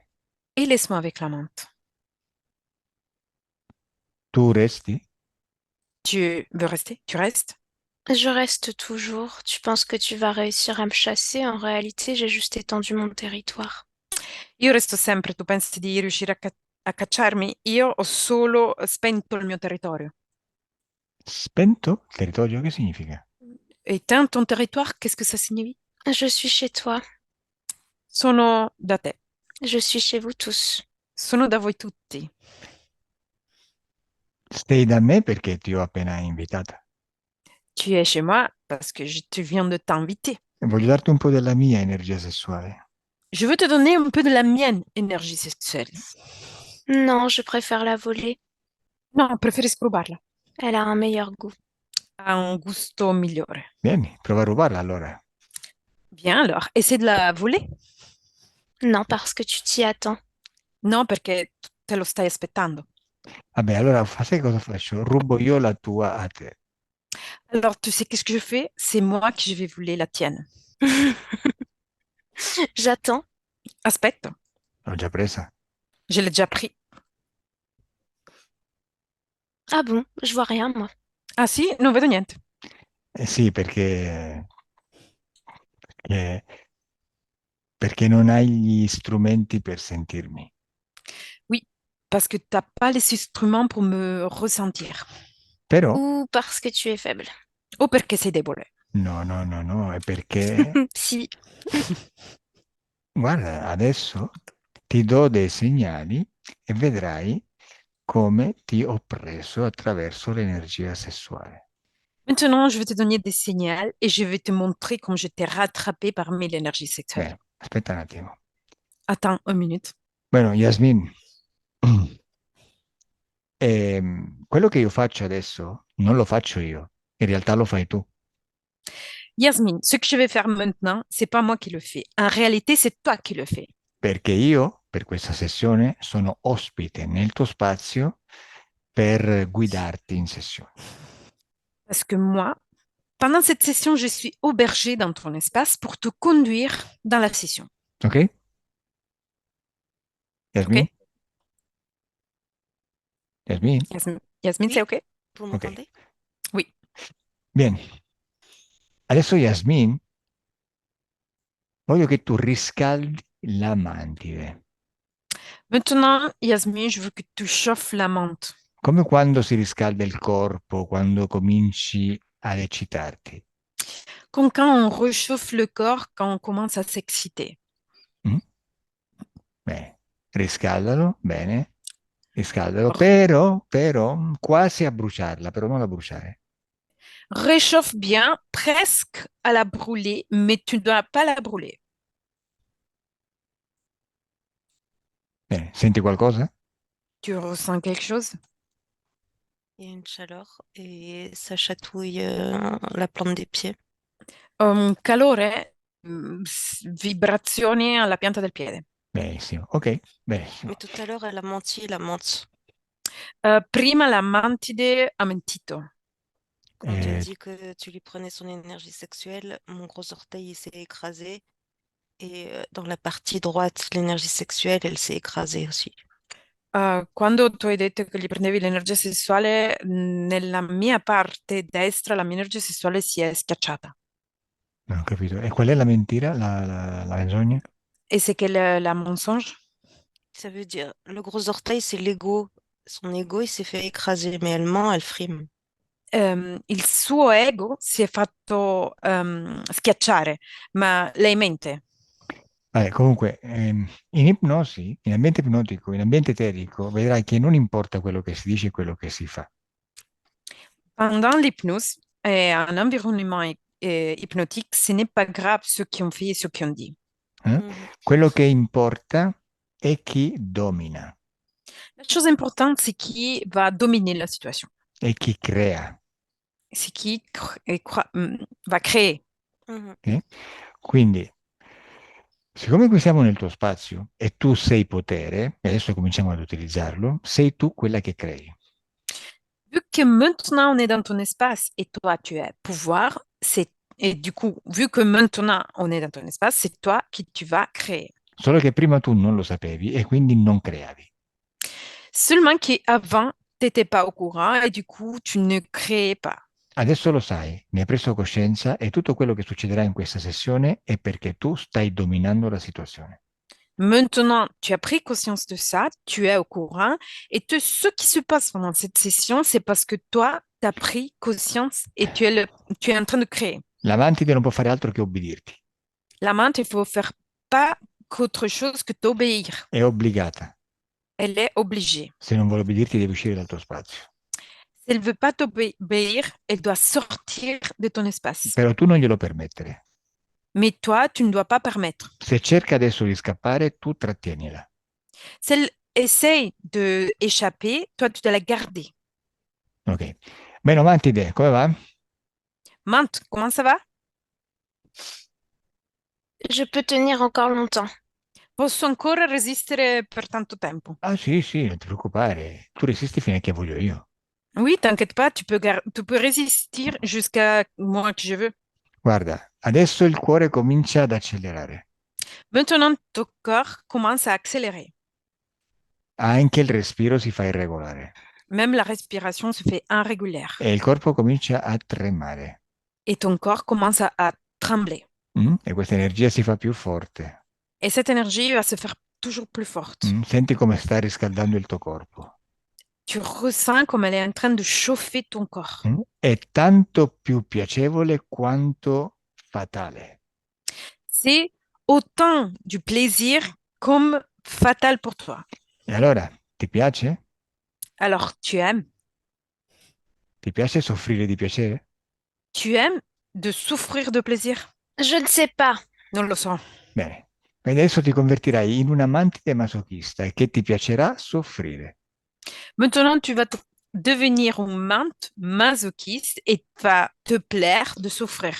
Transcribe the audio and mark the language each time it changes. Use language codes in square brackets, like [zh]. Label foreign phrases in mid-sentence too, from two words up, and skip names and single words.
[fr] Et laisse-moi avec l'amante. [it] Tu resti? [fr] Tu veux rester? Tu restes? Je reste toujours. Tu penses que tu vas réussir à me chasser? En réalité, j'ai juste étendu mon territoire. [it] Io resto sempre, tu pensi di riuscire a cacciarmi? Io ho solo spento il mio territorio. Spento? Territorio che significa? [fr] Éteins ton territoire, qu'est-ce que ça signifie? Je suis chez toi. [it] Sono da te, [fr] Je suis chez vous tous. [it] sono da voi tutti. Stai da me perché ti ho appena invitata. [fr] Tu es chez moi parce que tu viens de t'inviter. [it] E voglio darti un po' della mia energia sessuale. [fr] Je veux te donner un peu de la mienne énergie sexuelle. Non, je préfère la voler. [it] No, preferisco rubarla. [fr] Elle a un meilleur goût. [it] Ha un gusto migliore. Vieni, prova a rubarla allora. [fr] Bien alors, essaie de la voler. Non, parce que tu t'y attends. [it] No, perché te lo stai aspettando. Vabbè, allora sai cosa faccio? Rubo io la tua a te. [fr] Alors, tu sais qu'est-ce que je fais? C'est moi qui je vais voler la tienne. J'attends. [it] Aspetta, L'ho già presa. [fr] je l'ai déjà pris. Ah bon, je vois rien, moi. [it] Ah sì? Non vedo niente. Eh sì, perché, perché non hai gli strumenti per sentirmi. [fr] Oui, parce que t'as pas les instruments pour me ressentir. [it] Però, [fr] Ou parce que tu es faible. [it] O perché sei debole. no, no, no, no, è perché, Si. guarda, adesso ti do dei segnali e vedrai come ti ho preso attraverso l'energia sessuale. [fr] Maintenant, je vais te donner des signaux et je vais te montrer comment je t'ai rattrapé parmi l'énergie sexuelle. [it] Beh, aspetta un attimo. [fr] Attends une minute. [it] Bueno, Yasmin, quello che io faccio adesso non lo faccio io, in realtà lo fai tu, [fr] Yasmine, ce que je vais faire maintenant, c'est pas moi qui le fais. En réalité, c'est toi qui le fais. [it] perché io per questa sessione sono ospite nel tuo spazio per guidarti in sessione. [fr] Parce que moi, pendant cette session, je suis aubergée dans ton espace pour te conduire dans la session. [it] Ok? [fr] OK? [it] Yasmin? Yasmin? [fr] Yasmine, c'est Oui, OK? vous [it] Ok. [fr] m'entendez? Oui. [it] Bene. Adesso Yasmin, voglio che tu riscaldi la mantide, [fr] Maintenant, Yasmine, je veux que tu chauffes la menthe. [it] come quando si riscalda il corpo, quando cominci ad eccitarti. [fr] Comme quand on réchauffe le corps quand on commence à s'exciter. Mm? [it] Bene, riscaldalo, bene, riscaldalo, R- però, quasi a bruciarla, però non la bruciare. [fr] Réchauffe bien, presque à la brûler, mais tu ne dois pas la brûler. [it] Bene, senti qualcosa? [fr] Tu ressens quelque chose? Il y a une chaleur et ça chatouille la plante des pieds. [it] Calore, vibrazioni alla pianta del piede. Benissimo, ok, benissimo. [fr] Mais tout à l'heure, elle a menti, la menthe. [it] Prima la mantide ha mentito. [fr] Quand tu as Eh, dit que tu lui prenais son énergie sexuelle, mon gros orteil il s'est écrasé. Et dans la partie droite, l'énergie sexuelle, elle s'est écrasée aussi. [it] Quando tu hai detto che gli prendevi l'energia sessuale, nella mia parte destra la mia energia sessuale si è schiacciata. Non ho capito. E qual è la mentira, la menzogna? [fr] E c'est que la mensonge? Ça veut dire, le gros orteil, c'est l'ego. Son ego, il s'est fait écraser, mais elle ment, elle frime. [it] Il suo ego si è fatto schiacciare, ma lei mente. Vabbè, comunque, in ipnosi, in ambiente ipnotico, in ambiente eterico, vedrai che non importa quello che si dice e quello che si fa. [fr] Pendant l'hypnose et un environnement hypnotique, ce n'est pas grave ce qu'ils ont fait et ce qu'ils ont dit. Mhm. [it] Quello che importa è chi domina [fr] La chose importante, c'est qui va dominer la situation. [it] e chi crea. [fr] C'est qui va créer. Mhm. [it] Ok? Quindi, siccome qui siamo nel tuo spazio e tu sei potere, e adesso cominciamo ad utilizzarlo, sei tu quella che crei. [fr] Vu que maintenant on est dans ton espace et toi tu es pouvoir, et du coup, vu que maintenant on est dans ton espace, c'est toi qui tu vas créer. [it] Solo che prima tu non lo sapevi e quindi non creavi. [fr] Seulement qu'avant, tu n'étais pas au courant et du coup, tu ne créais pas. [it] Adesso lo sai, ne hai preso coscienza e tutto quello che succederà in questa sessione è perché tu stai dominando la situazione. [fr] Maintenant, tu as pris conscience de ça, tu es au courant et tout ce qui se passe pendant cette session, c'est parce que toi, tu as pris conscience et tu es en train de créer. [it] La mantide non può fare altro che ubbidirti, [fr] La menthe, il faut faire pas qu'autre chose que t'obéir. [it] è obbligata. [fr] Elle est obligée. [it] Se non vuole ubbidirti devi uscire dal tuo spazio. [fr] Si elle veut pas t'obéir, elle doit sortir de ton espace. [it] Però tu non glielo permettere. [fr] Mais toi, tu ne dois pas permettre. [it] Se cerca adesso di scappare, tu trattienila. [fr] Si elle essaye de échapper, toi, tu dois la garder. [it] Ok. Bene, mantide, come va? [fr] Mante, comment ça va? Je peux tenir encore longtemps. [it] Posso ancora resistere per tanto tempo. Ah sì, sì, non ti preoccupare. Tu resisti fino a che voglio io. [fr] Oui, t'inquiète pas, tu peux résister jusqu'à moi que je veux. [it] Guarda, adesso il cuore comincia ad accelerare. [fr] Maintenant, ton corps commence à accélérer. [it] Anche il respiro si fa irregolare. [fr] Même la respiration se fait irrégulière. [it] E il corpo comincia a tremare. [fr] Et ton corps commence à trembler. [it] E questa energia si fa più forte. [fr] Et cette énergie va se faire toujours plus forte. [it] Senti come sta riscaldando il tuo corpo. [fr] Tu ressens comme elle est en train de chauffer ton corps. [it] È tanto più piacevole quanto fatale. [fr] C'est autant du plaisir comme fatal pour toi. [it] E allora, ti piace? [fr] Alors, tu aimes? [it] Ti piace soffrire di piacere? [fr] Tu aimes de souffrir de plaisir? Je ne sais pas. [it] Non lo so. Bene. Quindi adesso ti convertirai in una mantide masochista e che ti piacerà soffrire. [fr] Maintenant, tu vas devenir une menthe masochiste et va te plaire de souffrir.